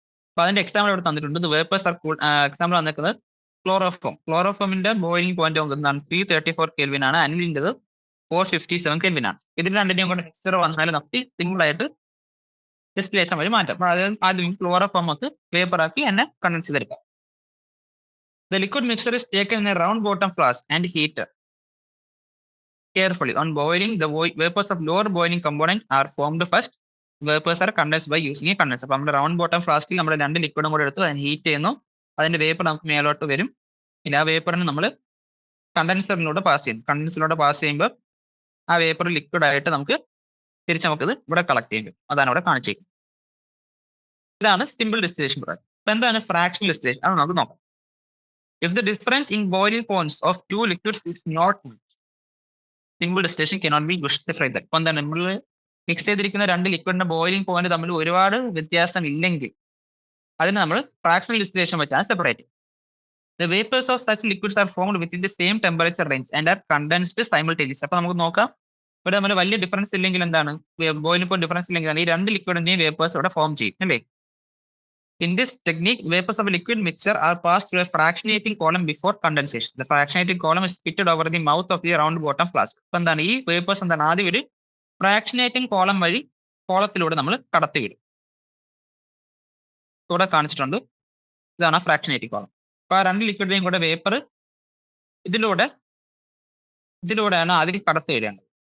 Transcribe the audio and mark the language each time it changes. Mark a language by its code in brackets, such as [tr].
[ml] അപ്പൊ അതിന്റെ എക്സാമ്പിൾ ഇവിടെ തന്നിട്ടുണ്ട്. വേപ്പേഴ്സ് ആർ എക്സാമ്പിൾ വന്നിരിക്കുന്നത് ക്ലോറോഫോമിന്റെ ബോയിലിംഗ് പോയിന്റ് എന്താണ് 334 കെൽവിൻ ആണ്. അനിലിൻ്റെത് 457 കെൽവിൻ ആണ്. ഇതിന് രണ്ടിനെയും കൊണ്ട് മിക്സർ വന്നാൽ നമുക്ക് സിമ്പിൾ ആയിട്ട് ഡിസ്റ്റിലേഷൻ വഴി മാറ്റാം. അപ്പോൾ അത് ആദ്യം ക്ലോറോഫോം നമുക്ക് വേപ്പർ ആക്കി എന്നെ കണ്ടൻസ് ചെയ്തെടുക്കാം. [en] The liquid mixture is taken in a round bottom flask and heated carefully. On boiling, the vapors of lower boiling component are formed first. Vapors are condensed by using a condenser. [ml] അപ്പോൾ നമ്മുടെ round bottom ഫ്ലാസ്കിൽ നമ്മൾ രണ്ട് ലിക്വിഡും കൂടെ എടുത്ത് അതിന് heat ചെയ്യുന്നു. അതിന്റെ vapour നമുക്ക് മേലോട്ട് വരും. ഇല്ല, ആ വേപ്പറിന് നമ്മൾ കണ്ടൻസറിലൂടെ പാസ് ചെയ്യുന്നു. കണ്ടൻസറിലൂടെ പാസ് ചെയ്യുമ്പോൾ ആ വേപ്പർ ലിക്വിഡ് ആയിട്ട് നമുക്ക് തിരിച്ച് നമുക്കിത് ഇവിടെ കളക്ട് ചെയ്യും. അതാണ് ഇവിടെ കാണിച്ചേക്കുന്നത്. ഇതാണ് സിമ്പിൾ ഡിസ്റ്റിലേഷൻ പ്രോസസ്. അപ്പൊ എന്താണ് ഫ്രാക്ഷണൽ ഡിസ്റ്റിലേഷൻ? അത് നമുക്ക് നോക്കാം. [en] If the difference in boiling points of two liquids is not simple distillation cannot be justified that. [ml] അപ്പൊ എന്താണ് നമ്മൾ മിക്സ് ചെയ്തിരിക്കുന്ന രണ്ട് ലിക്വിഡിന്റെ ബോയിലിംഗ് പോയിന്റ് തമ്മിൽ ഒരുപാട് വ്യത്യാസം ഇല്ലെങ്കിൽ അതിന് നമ്മൾ ഫ്രാക്ഷണൽ ഡിസ്റ്റിലേഷൻ വെച്ചാണ് separate. [en] The vapors of such liquids are formed within the same temperature range and are condensed simultaneously. [ml] അപ്പൊ നമുക്ക് നോക്കാം, ഇവിടെ നമ്മൾ വലിയ ഡിഫറൻസ് ഇല്ലെങ്കിൽ എന്താണ്, ബോയിലിംഗ് പോയിന്റ് ഡിഫറൻസ് ഇല്ലെങ്കിൽ ഈ രണ്ട് ലിക്വിഡിന്റെയും വേപ്പേഴ്സ് ഇവിടെ ഫോം ചെയ്യും അല്ലേ. [en] In this technique, vapors of a liquid mixture are passed through a fractionating column before condensation. The fractionating column is fitted over the mouth of the round bottom flask. [ml] അപ്പൊ എന്താണ് ഈ vapours എന്താണ് ആദ്യം ഒരു fractionating column വഴി കോളത്തിലൂടെ നമ്മൾ കടത്തിവിടും. ഇവിടെ കാണിച്ചിട്ടുണ്ട്, ഇതാണ് ഫ്രാക്ഷനേറ്റിംഗ് കോളം. അപ്പൊ ആ രണ്ട് ലിക്വിഡിന്റെയും കൂടെ വേപ്പർ ഇതിലൂടെയാണ് ആദ്യം കടത്തി വരികയാണ്.